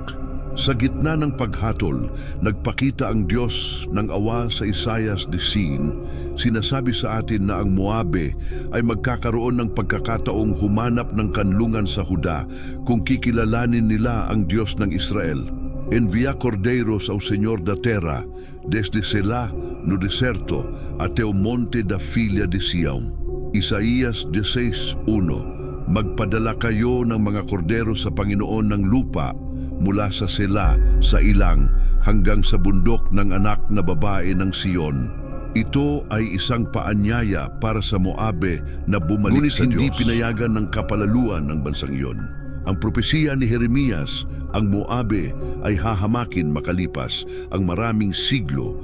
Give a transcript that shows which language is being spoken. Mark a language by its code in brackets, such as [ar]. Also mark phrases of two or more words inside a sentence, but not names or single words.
[tl] Sa gitna ng paghatol, nagpakita ang Diyos ng awa sa Isaias 10. Sinasabi sa atin na ang Moabe ay magkakaroon ng pagkakataong humanap ng kanlungan sa Huda kung kikilalanin nila ang Diyos ng Israel. [pt] Envía cordeiros ao Señor da terra, desde Selah no deserto até o monte da filha de Sião. Isaías 16:1. [tl] Magpadala kayo ng mga kordero sa Panginoon ng lupa, mula sa Selah, sa ilang, hanggang sa bundok ng anak na babae ng Sion. Ito ay isang paanyaya para sa Moabe na bumalik sa Diyos. Ngunit hindi pinayagan ng kapalaluan ng bansang iyon. Ang propesiya ni Jeremias, ang Moabe ay hahamakin makalipas ang maraming siglo.